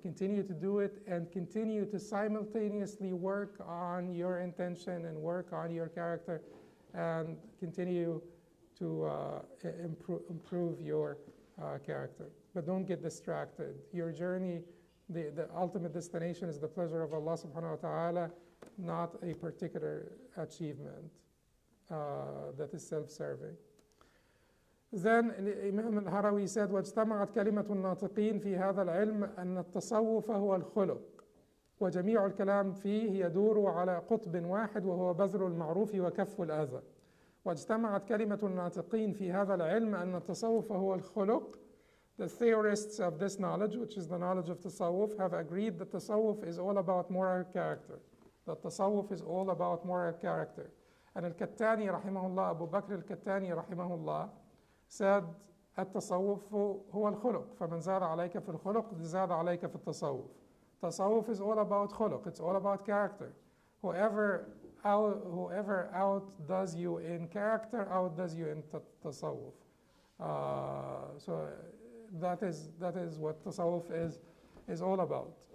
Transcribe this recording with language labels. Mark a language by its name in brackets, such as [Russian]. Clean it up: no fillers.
[English] Continue to do it, and continue to simultaneously work on your intention and work on your character, and continue to improve your character. But don't get distracted. Your journey, the ultimate destination is the pleasure of Allah subhanahu wa ta'ala, not a particular achievement that is self-serving. Then Imam al-Harawi said, [Arabic] واجتمعت كلمة الناطقين في هذا العلم أن التصوف هو الخلق وجميع الكلام فيه يدور على قطب واحد وهو بذل المعروف وكف الأذى. واجتمعت كلمة الناطقين في هذا العلم أن التصوف هو الخلق [English] The theorists of this knowledge, which is the knowledge of tasawwuf, have agreed that tasawwuf is all about moral character. That tasawwuf is all about moral character. And al-Kattani rahimahullah, Abu Bakr al-Kattani rahimahullah, said [Arabic] التصوف هو الخلق فمن زاد عليك في الخلق زاد عليك في التصوف. [English] Tasawwuf is all about khuluq, it's all about character. Whoever outdoes you in character outdoes you in tasawwuf. So that is what tasawwuf is all about.